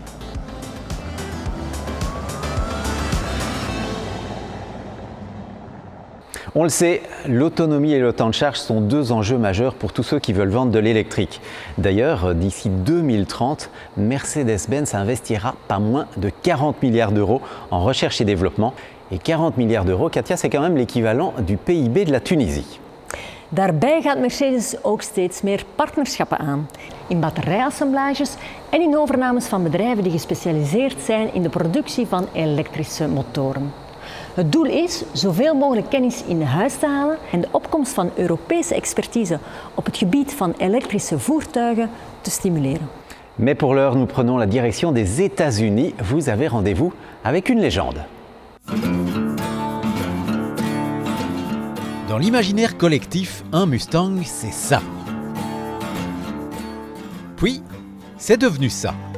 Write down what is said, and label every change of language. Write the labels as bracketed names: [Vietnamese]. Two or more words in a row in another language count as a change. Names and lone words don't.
[French] On le sait, l'autonomie et le temps de charge sont 2 enjeux majeurs pour tous ceux qui veulent vendre de l'électrique. D'ailleurs, d'ici 2030, Mercedes-Benz investira pas moins de 40 milliards d'euros en recherche et développement. Et 40 milliards d'euros, Katia, c'est quand même l'équivalent du PIB de la Tunisie. [Dutch] Daarbij gaat Mercedes ook steeds meer partnerschappen aan. In batterijassemblages en in overnames van bedrijven die gespecialiseerd zijn in de productie van elektrische motoren. Het doel is zoveel mogelijk kennis in huis te halen en de opkomst van Europese expertise op het gebied van elektrische voertuigen te stimuleren. [French] Mais pour l'heure, nous prenons la direction des États-Unis. Vous avez rendez-vous avec une légende. Dans l'imaginaire collectif, un Mustang, c'est ça. Puis, c'est devenu ça.